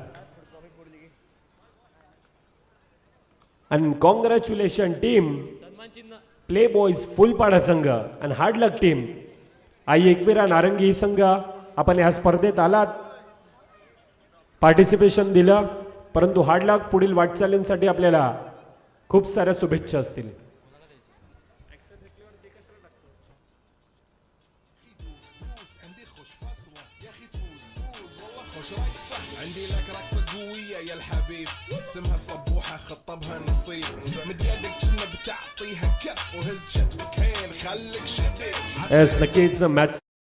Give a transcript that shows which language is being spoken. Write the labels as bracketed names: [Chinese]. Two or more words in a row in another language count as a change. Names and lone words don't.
[Marathi] आणि कॉंग्रॅच्युलेशन टीम प्ले बॉयज फुलपाडा संघ आणि [English] hard luck [Marathi] टीम आई एकविरा नारंगी ही संघ. आपण या स्पर्धेत आलात, पार्टिसिपेशन दिलं, परंतु [English] hard luck [Marathi] पुढील वाटचालींसाठी आपल्याला खूप साऱ्या शुभेच्छा असतील. [Arabic] عندي لك رقصة قوية يا الحبيب اسمها صبوحة خطبها نصيب من يدك كنا بتعطيها كف وهز شتفك هين خليك شبيب. [Marathi] नक्कीच मॅच